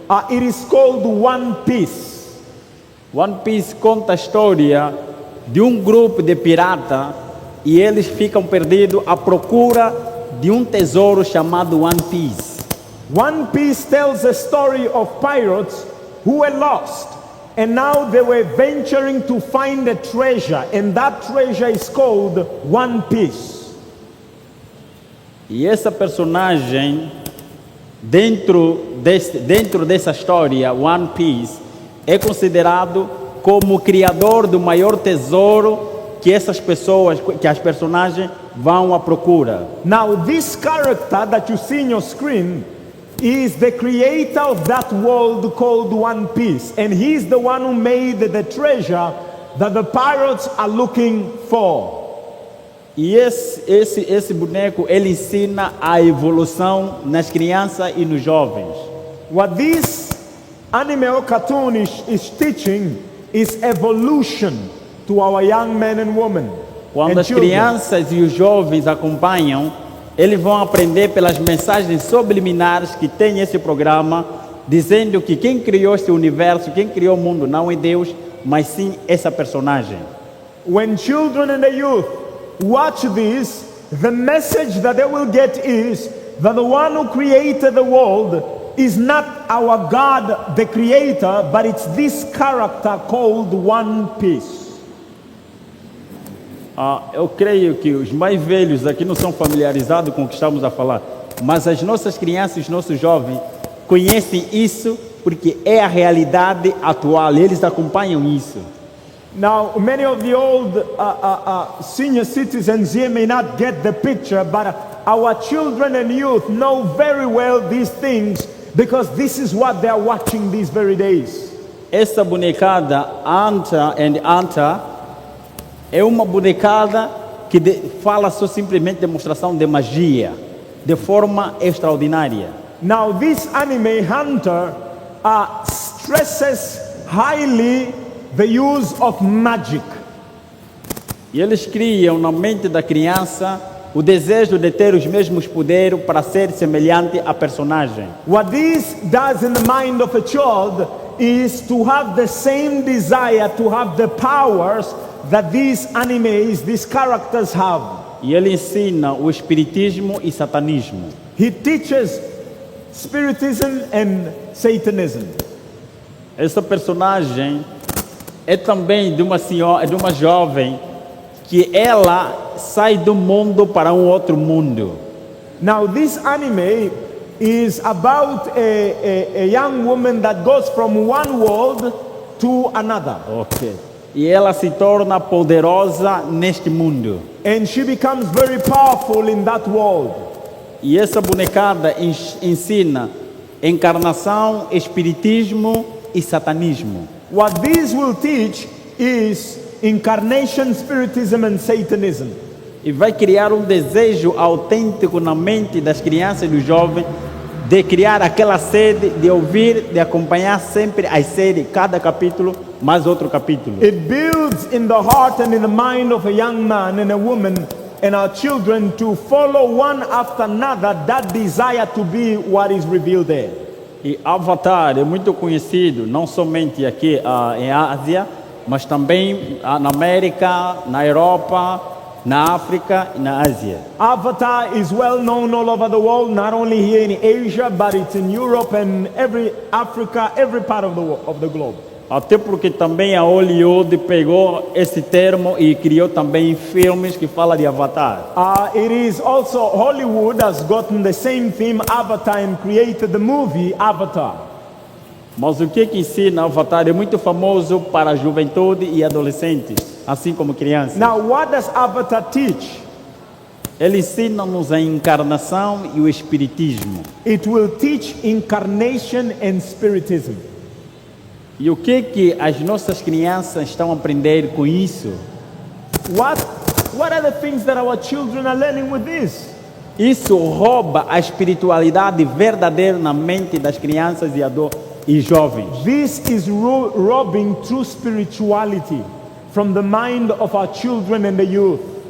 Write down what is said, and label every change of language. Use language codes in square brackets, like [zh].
[en] It is called One Piece. [pt] One Piece conta a história de um grupo de pirata e eles ficam perdidos à procura de um tesouro chamado One Piece. [en] One Piece tells a story of pirates who were lost and now they were venturing to find a treasure, and that treasure is called One Piece. [pt] E essa personagem dentro dessa história, One Piece, é considerado como o criador do maior tesouro que as personagens vão à procura. [en] Now, this character that you see in your screen is the creator of that world called One Piece, and he's the one who made the treasure that the pirates are looking for. [pt] E esse boneco, ele ensina a evolução nas crianças e nos jovens. [en] What this anime or cartoon is teaching is evolution to our young men and women. [pt] Quando as crianças e os jovens acompanham, eles vão aprender pelas mensagens subliminares que tem esse programa, dizendo que quem criou esse universo, quem criou o mundo não é Deus, mas sim essa personagem. [en] When children and the youth watch this, the message that they will get is that the one who created the world is not our God, the creator, but it's this character called One Piece. [pt] Eu creio que os mais velhos aqui não são familiarizados com o que estamos a falar, mas as nossas crianças e os nossos jovens conhecem isso porque é a realidade atual, eles acompanham isso. [en] Now, many of the old senior citizens here may not get the picture, but our children and youth know very well these things because this is what they are watching these very days. [pt] Essa bonecada, Anta and Anta, é uma bonecada que fala só simplesmente demonstração de magia, de forma extraordinária. [en] Now, this anime Hunter stresses highly the use of magic. [pt] E eles criam na mente da criança o desejo de ter os mesmos poderes para ser semelhante à personagem. [en] What this does in the mind of a child is to have the same desire to have the powers that these animes, these characters have. [pt] E ele ensina o espiritismo e satanismo. [en] He teaches spiritism and Satanism. [pt] Essa personagem é também de uma senhora, de uma jovem que ela sai do mundo para um outro mundo. [en] Now, this anime is about a young woman that goes from one world to another. Ok. [pt] E ela se torna poderosa neste mundo. [en] And she becomes very powerful in that world. [pt] E essa bonecada ensina encarnação, espiritismo e satanismo. [en] What this will teach is incarnation, spiritism, and Satanism. [pt] E vai criar um desejo autêntico na mente das crianças e dos jovens de criar aquela sede, de ouvir, de acompanhar sempre as séries, cada capítulo, mais outro capítulo. [en] It builds in the heart and in the mind of a young man and a woman and our children to follow one after another that desire to be what is revealed there. [pt] E Avatar é muito conhecido, não somente aqui em Ásia, mas também na América, na Europa, na África e na Ásia. [en] Avatar is well known all over the world, not only here in Asia, but it's in Europe and every Africa, every part of the globe. [pt] Até porque também a Hollywood pegou esse termo e criou também filmes que falam de Avatar. [en] It is also Hollywood has gotten the same theme, Avatar, and created the movie Avatar. [pt] Mas o que ensina Avatar é muito famoso para a juventude e adolescentes, assim como crianças. [en] Now, what does Avatar teach? [pt] Ele ensina-nos a encarnação e o espiritismo. [en] It will teach incarnation and spiritism. [pt] E o que as nossas crianças estão a aprender com isso? [en] What are the things that our children are learning with this? [pt] Isso rouba a espiritualidade verdadeira na mente das crianças e jovens. [en] This is robbing true spirituality from the mind of our children and the youth.